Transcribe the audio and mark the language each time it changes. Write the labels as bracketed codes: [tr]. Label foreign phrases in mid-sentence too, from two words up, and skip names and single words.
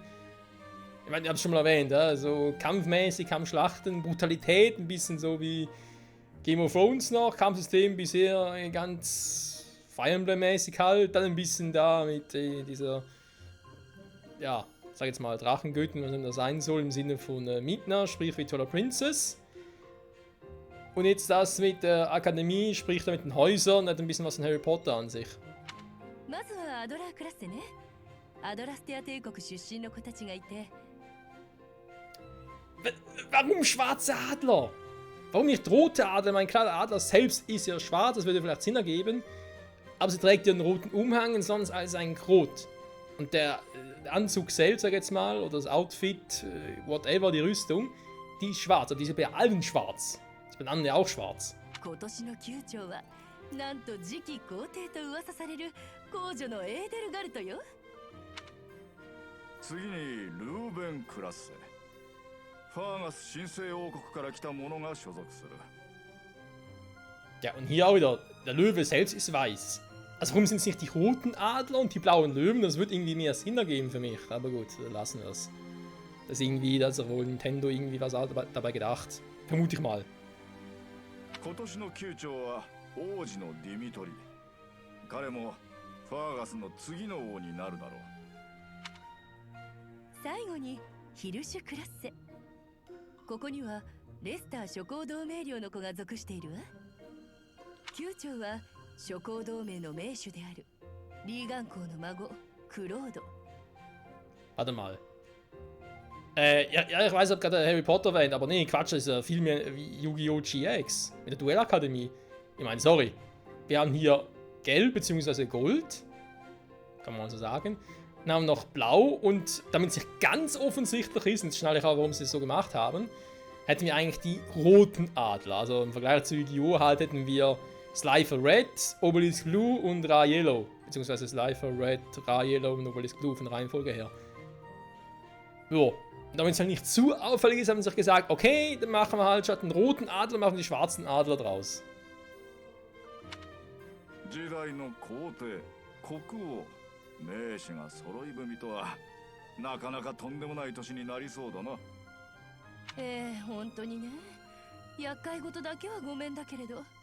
[de] Ich meine, ich habe es schon mal erwähnt, ja, so kampfmäßig, Kampfschlachten, Brutalität, ein bisschen so wie Game of Thrones noch, Kampfsystem bisher ganz Fire Emblem-mäßig halt, dann ein bisschen da mit dieser, ja, sag jetzt mal Drachengöttin, was immer das sein soll, im Sinne von Midna, sprich wie Twilight Princess. Und jetzt das mit der Akademie, sprich da mit den Häusern, hat ein bisschen was von Harry Potter an sich. [ja] まずはアドラークラスでね。アドラステア帝国出身の子たちがいて。 [de] Warum schwarze Adler? Warum nicht rote Adler? Mein klar, der Adler selbst ist ja schwarz, das würde vielleicht Sinn ergeben. Aber sie trägt ja einen roten Umhang und sonst alles ein Rot. Und der Anzug selbst, sag ich jetzt mal, oder das Outfit, whatever, die Rüstung, die ist schwarz. Und die ist bei allen schwarz. Das ist bei den anderen auch schwarz. [ja] 今年の宮長はなんと次期皇帝と噂される皇女のエーデルガルトよ。次にルーベン・クラッセ。ファーガス神聖王国から来た者が所属する。 [de] Ja, und hier auch wieder, der Löwe selbst ist weiß. Also warum sind es nicht die roten Adler und die blauen Löwen? Das wird irgendwie mehr Sinn ergeben für mich. Aber gut, lassen wir es. Das ist irgendwie, da hat wohl Nintendo irgendwie was dabei gedacht. Vermute ich mal. [ja] 今年の宮長は王子のディミトリ。彼もファーガスの次の王になるだろう。最後にヒルシュ・クラッセ。ここにはレスター諸侯同盟領の子が属しているわ。宮長は諸侯同盟の盟主であるリーガン公の孫クロード。 [de] Warte mal. Ja, ich weiß, ob gerade Harry Potter erwähnt, aber nee, Quatsch, das ist ja viel mehr wie Yu-Gi-Oh! GX mit der Duellakademie. Ich meine, sorry. Wir haben hier Gelb bzw. Gold. Kann man so sagen. Dann haben wir noch Blau und damit es nicht ganz offensichtlich ist, und jetzt schnalle ich auch, warum sie es so gemacht haben, hätten wir eigentlich die roten Adler. Also im Vergleich zu Yu-Gi-Oh! Halt hätten wir Slifer Red, Obelisk Blue und Ra Yellow. Beziehungsweise Slifer Red, Ra Yellow und Obelisk Blue von der Reihenfolge her. So. Und damit es halt nicht zu auffällig ist, haben sie sich gesagt, okay, dann machen wir halt statt den roten Adler, machen wir die schwarzen Adler draus. [ja] 時代の皇帝、国王、名士が揃い踏みとはなかなかとんでもない年になりそうだな。本当にね。厄介事だけはごめんだけれど。